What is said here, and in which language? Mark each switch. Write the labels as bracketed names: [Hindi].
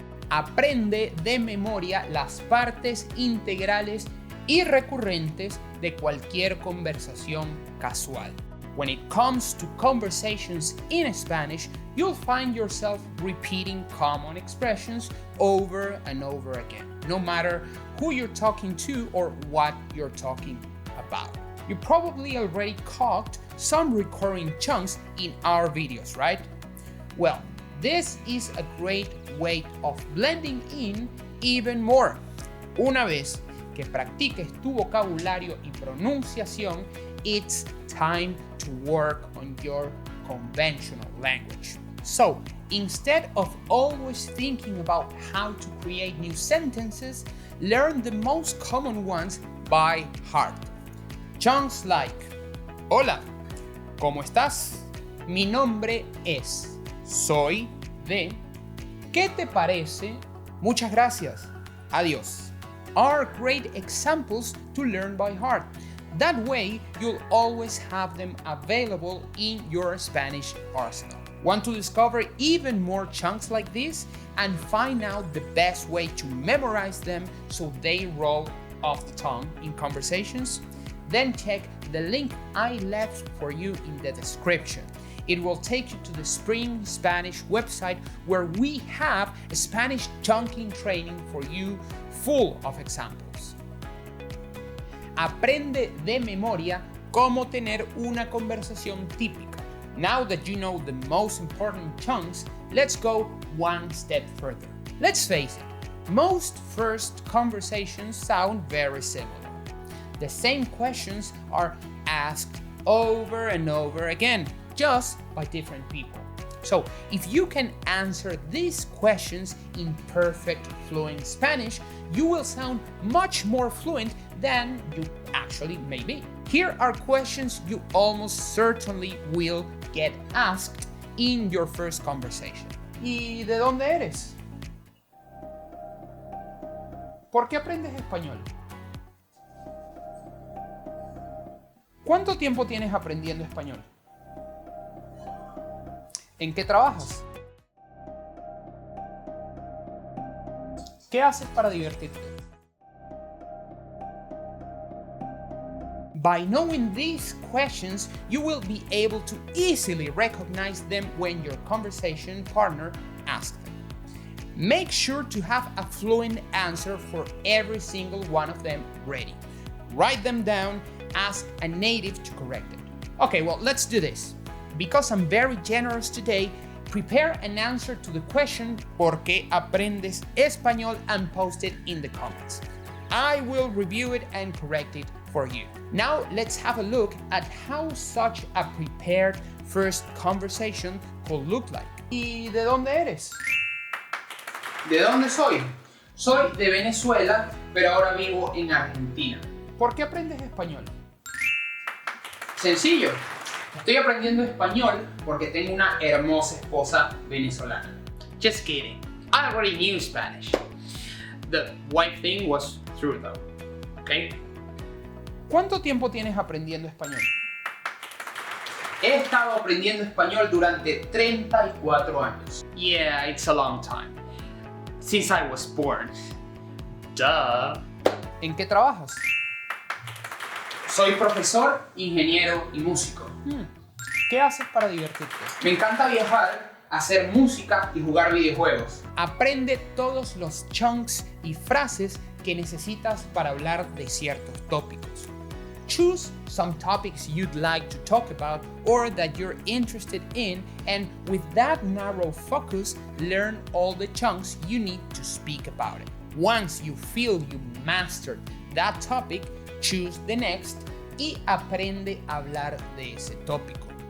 [Spanish] Aprende de memoria las partes integrales y recurrentes de cualquier conversación casual. [English] When it comes to conversations in Spanish, you'll find yourself repeating common expressions over and over again, no matter who you're talking to or what you're talking about. You probably already caught some recurring chunks in our videos, right? Well, this is a great way of blending in even more. [Spanish] Una vez que practiques tu vocabulario y pronunciación, [English] it's time to work on your conventional language. So, instead of always thinking about how to create new sentences, learn the most common ones by heart. Chunks like: [Spanish] Hola, ¿cómo estás? Mi nombre es. Soy de. ¿Qué te parece? Muchas gracias. Adiós. [English] Are great examples to learn by heart. That way, you'll always have them available in your Spanish arsenal. Want to discover even more chunks like this and find out the best way to memorize them so they roll off the tongue in conversations? Then check the link I left for you in the description. It will take you to the Spring Spanish website, where we have a Spanish chunking training for you full of examples. [Spanish] Aprende de memoria cómo tener una conversación típica. [English] Now that you know the most important chunks, let's go one step further. Let's face it, most first conversations sound very similar. The same questions are asked over and over again, just by different people. So, if you can answer these questions in perfect fluent Spanish, you will sound much more fluent than you actually may be. Here are questions you almost certainly will get asked in your first conversation. [Spanish] ¿Y de dónde eres? ¿Por qué aprendes español? ¿Cuánto tiempo tienes aprendiendo español? ¿En qué trabajas? ¿Qué haces para divertirte? [English] By knowing these questions, you will be able to easily recognize them when your conversation partner asks them. Make sure to have a fluent answer for every single one of them ready. Write them down, ask a native to correct it. Okay, well, let's do this. Because I'm very generous today, prepare an answer to the question [Spanish] ¿Por qué aprendes español? [English] And post it in the comments. I will review it and correct it for you. Now let's have a look at how such a prepared first conversation could look like. [Spanish] ¿Y de dónde eres? ¿De dónde soy? Soy de Venezuela, pero ahora vivo en Argentina. ¿Por qué aprendes español? Sencillo. Estoy aprendiendo español porque tengo una hermosa esposa venezolana. [English] Just kidding. I already knew Spanish. The wife thing was true though. Okay? [Spanish] ¿Cuánto tiempo tienes aprendiendo español? He estado aprendiendo español durante 34 años. [English] Yeah, it's a long time. Since I was born. Duh. [Spanish] ¿En qué trabajas? Soy profesor, ingeniero y músico. ¿Qué haces para divertirte? Me encanta viajar, hacer música y jugar videojuegos. Aprende todos los chunks y frases que necesitas para hablar de ciertos tópicos. [English] Choose some topics you'd like to talk about or that you're interested in, and with that narrow focus, learn all the chunks you need to speak about it. Once you feel you mastered that topic, choose the next [Spanish] y aprende a hablar de ese tópico.